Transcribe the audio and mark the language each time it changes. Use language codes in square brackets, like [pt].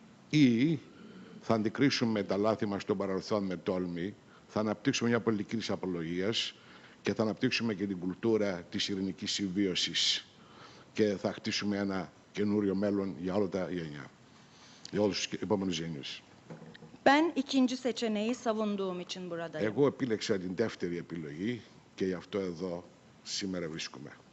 [el] ή θα αντικρίσουμε τα λάθη μας στο παρελθόν με τόλμη, θα αναπτύξουμε μια πολιτική της απολογίας και θα αναπτύξουμε και την κουλτούρα της ειρηνικής συμβίωσης και θα χτίσουμε ένα καινούριο μέλλον για όλα τα γενιά, για όλους τους επόμενους γενιούς. [tr] Ben ikinci seçeneği savunduğum için buradayım. [el] Εγώ επίλεξα την δεύτερη επιλογή και γι' αυτό εδώ σήμερα βρίσκομαι.